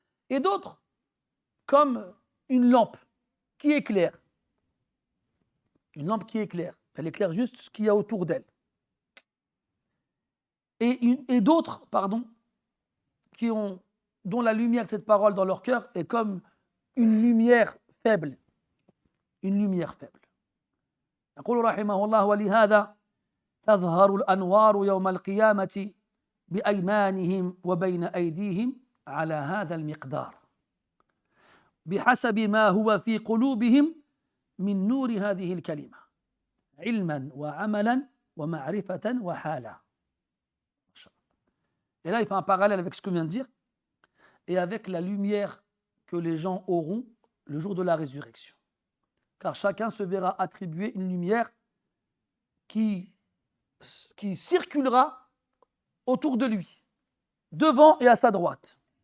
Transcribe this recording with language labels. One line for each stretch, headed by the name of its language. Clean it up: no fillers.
French: Et d'autres, comme une lampe qui éclaire. Une lampe qui éclaire. Elle éclaire juste ce qu'il y a autour d'elle. Et d'autres, dont la lumière de cette parole dans leur cœur est comme une lumière faible. Une lumière faible.
Arabic: يقول رحمه الله ولهذا تظهر الأنوار يوم القيامة بأيمانهم وبين أيديهم على هذا المقدار بحسب ما هو في قلوبهم من نور هذه الكلمة علما وعملا ومعرفة وحالا.
French: Et là, il fait un parallèle avec ce que je viens de dire et avec la lumière que les gens auront le jour de la résurrection. Car chacun se verra attribuer une lumière qui circulera autour de lui, devant et à sa droite.